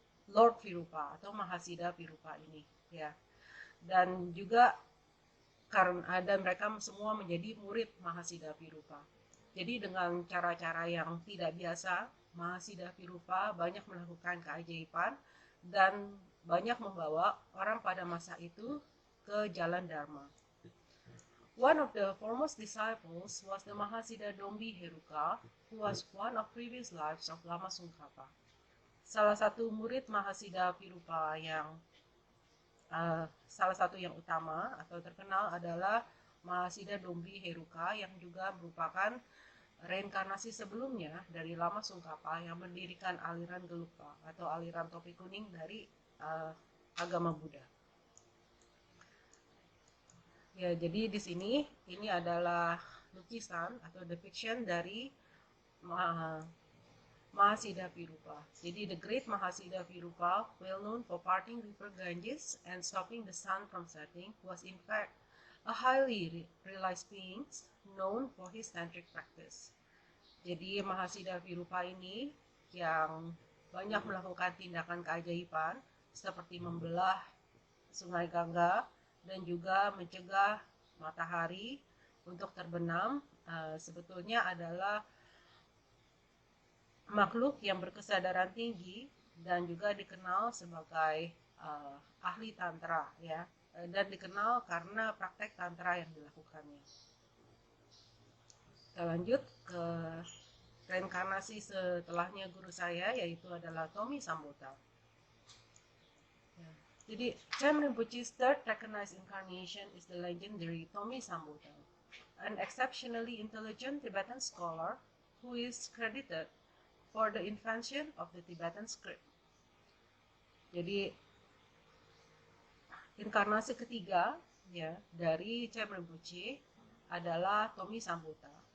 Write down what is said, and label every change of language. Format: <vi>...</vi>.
<id>Lord Virupa atau Mahasiddha Virupa ini, ya. Dan juga karena ada mereka semua menjadi murid Mahasiddha Virupa. Jadi dengan cara-cara yang tidak biasa, Mahasiddha Virupa banyak melakukan keajaiban dan banyak membawa orang pada masa itu ke jalan Dharma.</id> <en>One of the foremost disciples was the Mahasiddha Dombi Heruka, who was one of previous lives of Lama Tsongkhapa.</en> <id>Salah satu murid Mahasiddha Virupa yang salah satu yang utama atau terkenal adalah Mahasiddha Dombi Heruka yang juga merupakan reinkarnasi sebelumnya dari Lama Tsongkhapa yang mendirikan aliran Gelugpa atau aliran topi kuning dari agama Buddha. Ya, jadi di sini ini adalah lukisan atau depiction dari Mahasiddha Virupa.</id> <en>Jadi the great Mahasiddha Virupa, well known for parting river Ganges and stopping the sun from setting, was in fact a highly realized being known for his tantric practice.</en> <id>Jadi Mahasiddha Virupa ini yang banyak melakukan tindakan keajaiban seperti membelah Sungai Gangga dan juga mencegah matahari untuk terbenam, sebetulnya adalah makhluk yang berkesadaran tinggi dan juga dikenal sebagai ahli tantra, ya, dan dikenal karena praktek tantra yang dilakukannya. Kita lanjut ke reinkarnasi setelahnya guru saya, yaitu adalah Tommy Sambota.</id> <en>Jadi, Chem Rinpoche's third recognized incarnation is the legendary Tommy Sambota, an exceptionally intelligent Tibetan scholar who is credited for the invention of the Tibetan script.</en> <id>Jadi, inkarnasi ketiga ya dari Chem Rinpoche adalah Tommy Sambota.</id>